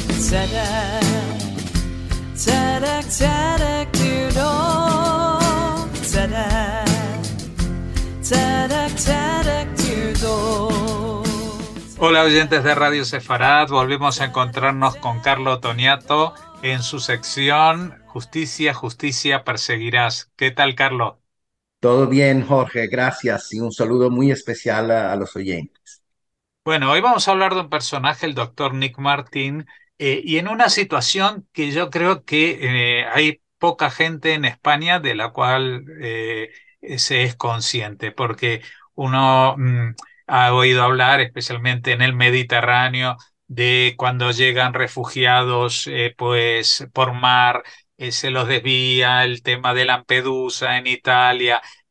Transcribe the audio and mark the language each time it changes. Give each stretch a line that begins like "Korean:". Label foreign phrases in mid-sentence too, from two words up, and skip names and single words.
Hebrew: צדק, צדק, צדק תרדוף. צדק, צדק, צדק תרדוף.
Spanish: Hola oyentes de Radio Sefarad, volvemos a encontrarnos con Carlo Toniato en su sección Justicia, Justicia, Perseguirás. ¿Qué tal, Carlo? Todo bien, Jorge, gracias y un saludo muy especial a los oyentes. Bueno, hoy vamos a hablar de un personaje, el doctor Nick Martin, y en una situación que yo creo que hay poca gente en España de la cual se es consciente, porque uno ha oído hablar, especialmente en el Mediterráneo, de cuando llegan refugiados pues por mar, se los desvía, el tema de Lampedusa en Italia,